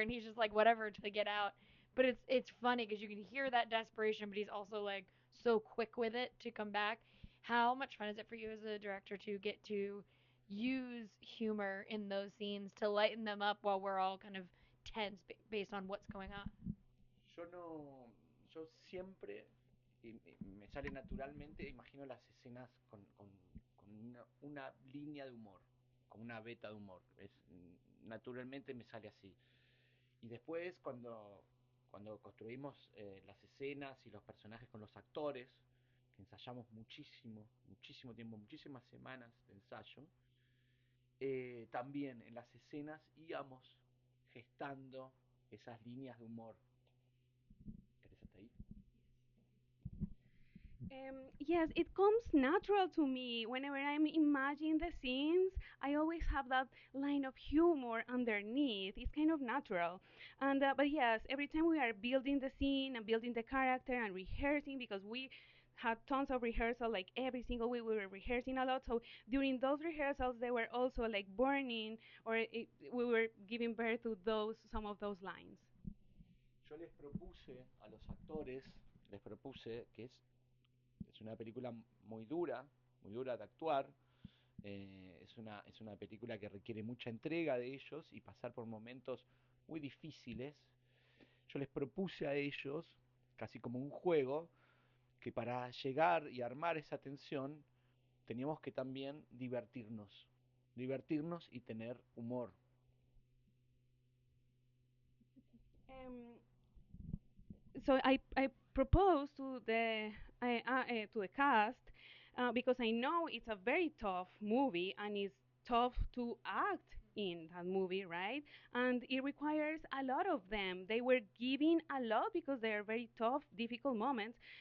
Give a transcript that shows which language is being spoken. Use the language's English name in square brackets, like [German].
[English] And he's just like, "Whatever," to get out. But it's funny because you can hear that desperation, but he's also like so quick with it to come back. How much fun is it for you as a director to get to use humor in those scenes to lighten them up while we're all kind of tense based on what's going on? [Spanish] Yo no, yo siempre me sale naturalmente, imagino las escenas con una línea de humor, con una beta de humor. Naturalmente me sale así. Y después cuando construimos las escenas y los personajes con los actores, que ensayamos muchísimo, muchísimo tiempo, muchísimas semanas de ensayo, también en las escenas íbamos gestando esas líneas de humor. ¿Querés hasta ahí? [English] Yes, it comes natural to me. Whenever I'm imagining the scenes, I always have that line of humor underneath. It's kind of natural. And but yes, every time we are building the scene and building the character and rehearsing, because we had tons of rehearsal, like every single week we were rehearsing a lot. So during those rehearsals, they were also like burning, or we were giving birth to those some of those lines. [Spanish] Yo les propuse a los actores, les propuse que es una película muy dura de actuar, es una película que requiere mucha entrega de ellos y pasar por momentos muy difíciles. Yo les propuse a ellos, casi como un juego, que para llegar y armar esa tensión teníamos que también divertirnos y tener humor. [English] Um, so I proposed to the cast, because I know it's a very tough movie and it's tough to act in that movie, right? And it requires a lot of them. They were giving a lot because they are very tough, difficult moments.